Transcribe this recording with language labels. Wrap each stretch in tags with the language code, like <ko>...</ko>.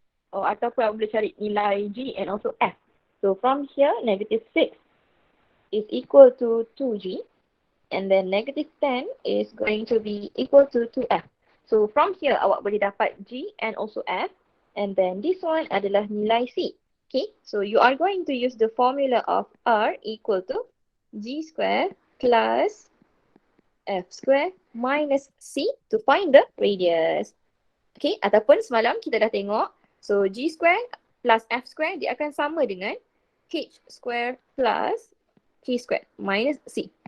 <ms>Ataupun awak boleh cari nilai G</ms> <en>and also</en> <ms>F.</ms> <en>So from here, negative 6 is equal to 2G. And then negative 10 is going to be equal to 2F. So from here,</en> <ms>awak boleh dapat</ms> <en>G and also F. And then this one</en> <ms>adalah nilai</ms> <en>C. Okay, so you are going to use the formula of R equal to G square plus F square minus C to find the radius. Okay,</en> <ms>ataupun semalam kita dah tengok.</ms> <en>So G square plus F square dia akan sama dengan H square plus K square minus C.</en>